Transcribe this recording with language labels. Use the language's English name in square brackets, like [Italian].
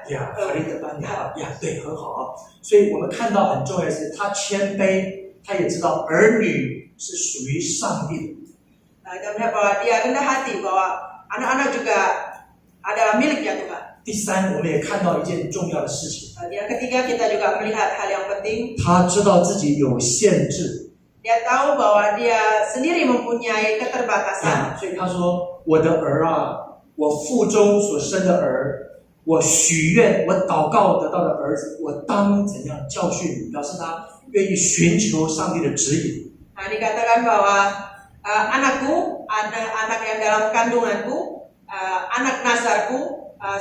[Chinese] 呀，法律的颁奖呀，对，很好啊。所以我们看到很重要的是，他谦卑，他也知道儿女是属于上帝的。 [Indonesian] Kita melihat bahwa dia rendah hati bahwa anak-anak juga adalah miliknya Tuhan. [Chinese] 第三，我们也看到一件重要的事情。 [Indonesian] Yang ketiga kita juga melihat hal yang penting. [Chinese] 他知道自己有限制。 [Indonesian] Dia tahu bahwa dia sendiri mempunyai keterbatasan. [Chinese] 所以他说：“我的儿啊，我腹中所生的儿，我许愿，我祷告得到的儿子，我当怎样教训你？” 表示他愿意寻求上帝的指引。 [Indonesian] Dikatakan bahwa anakku, anak yang dalam kandunganku, anak nazarku.